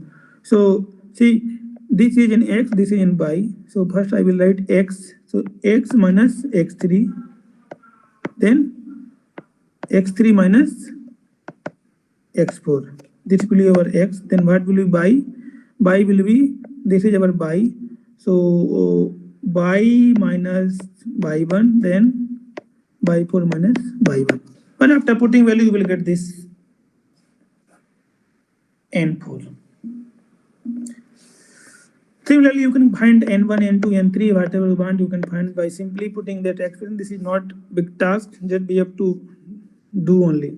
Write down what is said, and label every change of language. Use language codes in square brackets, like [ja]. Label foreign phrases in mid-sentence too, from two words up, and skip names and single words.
[en] So see, this is in x, this is in y. So first I will write x. So x minus x3, then x3 minus x4. This will be our x. Then what will be y? Y will be, this is our y. So y minus y1, then y4 minus y1. But after putting value, you will get this n4. Similarly, you can find n1, n2, n3, whatever you want, you can find by simply putting that expression. This is not big task, just we have to do only.